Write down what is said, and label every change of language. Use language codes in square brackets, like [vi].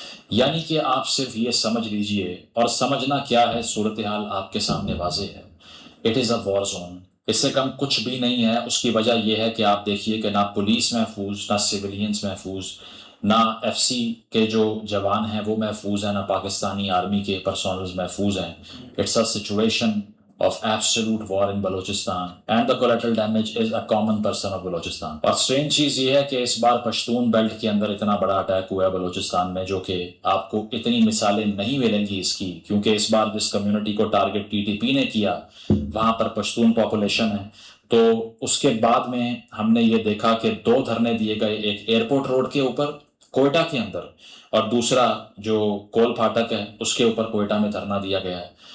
[ur] یعنی کہ آپ صرف یہ سمجھ لیجئے، اور سمجھنا کیا ہے، صورتحال آپ کے سامنے واضح ہے. [en] it is a war zone, [ur] اس سے کم کچھ بھی نہیں ہے. اس کی وجہ یہ ہے کہ آپ دیکھیے کہ نہ پولیس محفوظ، نہ سیولینز محفوظ، نہ FC کے جو جوان ہیں وہ محفوظ ہیں، نہ پاکستانی آرمی کے پرسونلز محفوظ ہیں. [en] It's a situation of absolute war in Balochistan and the collateral damage is a common person of Balochistan. [ur] اور سٹرینج چیز یہ ہے کہ اس بار پشتون بیلٹ کے اندر اتنا بڑا اٹیک ہوا ہے بلوچستان میں، جو کہ آپ کو اتنی مثالیں نہیں ملیں گی اس کی، کیونکہ اس بار جس کمیونٹی کو ٹارگٹ TTP نے کیا وہاں پر پشتون پاپولیشن ہے. تو اس کے بعد میں ہم نے یہ دیکھا کہ 2 دھرنے دیے گئے، ایک ایئرپورٹ روڈ کے اوپر کوئٹہ کے اندر، اور دوسرا جو کول پھاٹک ہے اس کے اوپر کوئٹہ میں دھرنا دیا گیا ہے.